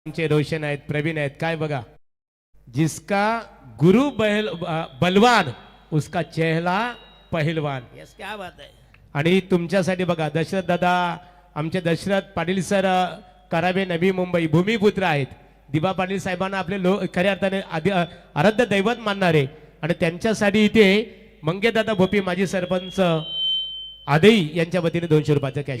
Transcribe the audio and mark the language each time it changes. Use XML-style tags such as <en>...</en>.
<mr>रोशन आहेत प्रवीण आहेत काय बघा.</mr> <hi>जिसका गुरु बलवान उसका चेहरा पहलवान.</hi> <mr>यस</mr> <hi>क्या बात</hi> <mr>आहे. आणि तुमच्यासाठी बघा दशरथ दादा आमचे दशरथ पाटील सर करावे नवी मुंबई भूमिपुत्र आहेत. दिबा पाटील साहेबांना आपले खऱ्या अर्थाने आराध्य दैवत मानणारे आणि त्यांच्यासाठी इथे मंगेदादा भोपी माजी सरपंच आदई यांच्या वतीने 200 रुपयाचा कॅश</mr>